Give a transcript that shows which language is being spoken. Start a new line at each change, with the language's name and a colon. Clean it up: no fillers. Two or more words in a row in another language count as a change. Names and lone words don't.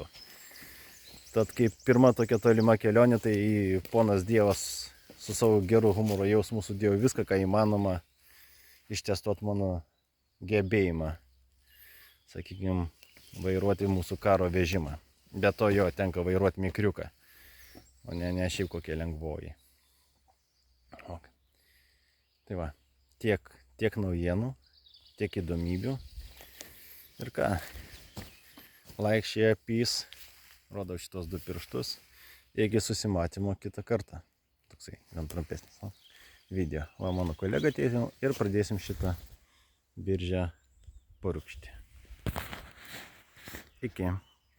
Lithuanian: Tad kaip pirma tokia tolima kelionė, tai ponas Dievas su savo geru humoro jausmu sudėjo viską, ką įmanoma ištestuoti mano gebėjimą, sakykime, vairuoti mūsų karo vežimą. Be to jo tenka vairuoti mikriuką, o ne šiaip kokie lengvoji. Okay. Tai va, tiek naujienų, tiek įdomybių. Ir ką,
English: like, share, peace.
Lithuanian: Rodau šitos 2 pirštus. Iki susimatymo kitą kartą. Toksai gan trumpesnis video. Va, mano kolega atėjo ir pradėsim šitą biržę purkšti. Iki.